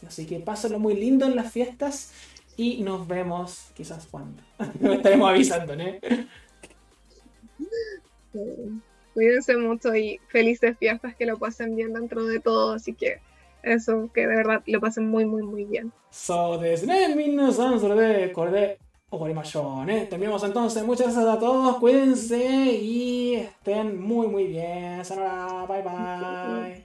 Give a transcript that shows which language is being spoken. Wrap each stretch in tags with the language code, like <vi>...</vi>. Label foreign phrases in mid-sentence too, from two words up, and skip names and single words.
<es>Así que pásenlo muy lindo en las fiestas y nos vemos quizás cuando. Lo estaremos avisando, ¿no? Cuídense mucho y felices fiestas, que lo pasen bien dentro de todo. Así que eso, que de verdad lo pasen muy bien.</es> <ja>そうですね。皆さん、それで、これで Orimashon, ¿eh?</ja> <es>Terminamos entonces. Muchas gracias a todos. Cuídense y estén muy, muy bien.</es> <en>Sayonara. Bye, bye.</en>